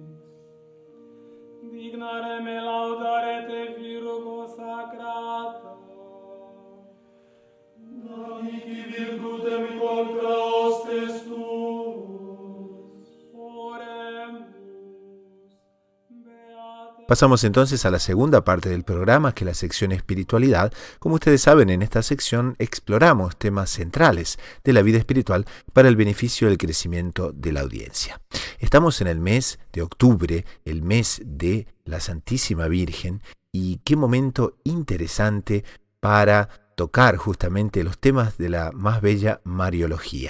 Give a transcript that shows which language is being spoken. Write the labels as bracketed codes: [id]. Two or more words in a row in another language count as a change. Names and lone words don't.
[la] Dignare me laudare te, Virgo sacrata, namici virtutem contra hostes tuus, oremus, beate. [es] Pasamos entonces a la segunda parte del programa, que es la sección espiritualidad. Como ustedes saben, en esta sección exploramos temas centrales de la vida espiritual para el beneficio del crecimiento de la audiencia. Estamos en el mes de octubre, el mes de la Santísima Virgen, y qué momento interesante para tocar justamente los temas de la más bella Mariología.